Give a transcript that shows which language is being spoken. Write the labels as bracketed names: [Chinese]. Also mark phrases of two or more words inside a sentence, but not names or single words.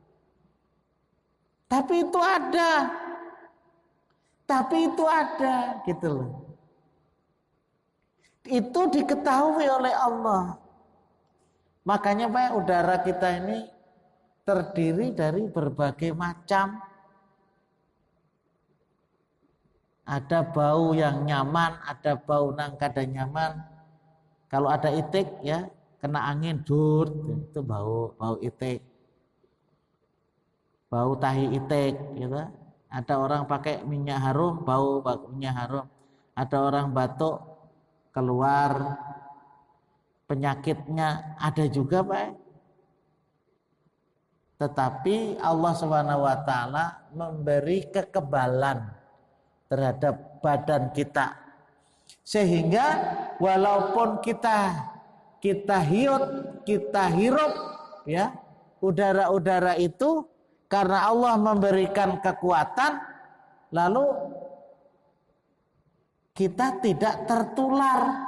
[Indonesian] Tapi itu ada. Tapi itu ada gitu loh. Itu diketahui oleh Allah. Makanya Pak, udara kita ini terdiri dari berbagai macam. Ada bau yang nyaman, ada bau [Banjar] nang kada nyaman. [Indonesian] Kalau ada itik ya, kena angin dur, itu bau itik. Bau tahi itik gitu. Ada orang pakai minyak harum, bau minyak harum. Ada orang batuk keluar penyakitnya, ada juga Pak. Tetapi Allah SWT memberi kekebalan terhadap badan kita, sehingga walaupun kita hirup ya udara-udara itu, karena Allah memberikan kekuatan, lalu kita tidak tertular.